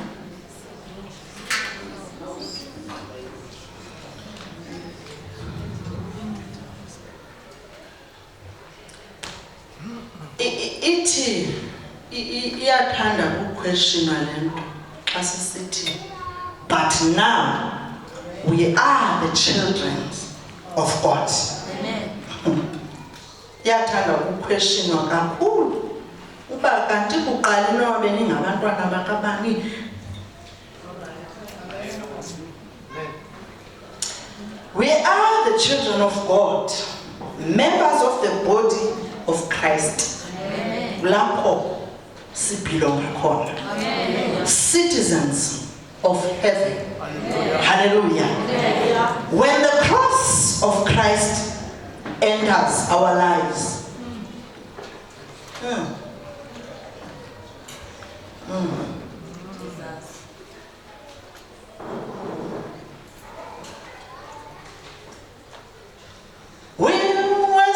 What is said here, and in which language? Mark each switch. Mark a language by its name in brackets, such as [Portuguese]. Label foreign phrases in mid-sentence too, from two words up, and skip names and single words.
[Xhosa] Ithi iyathanda ukuquestiona lento xa sisithi, [English] but now we are the children of God. [Xhosa] Iyathanda ukuquestionwa kakhulu uba kanti kuqala noba beningabantwana bakabani. [English] We are the children of God, members of the body of Christ. [Xhosa] Lapho sibhilonga khona. [English] Citizens of heaven. Hallelujah. When the cross of Christ enters our lives, we were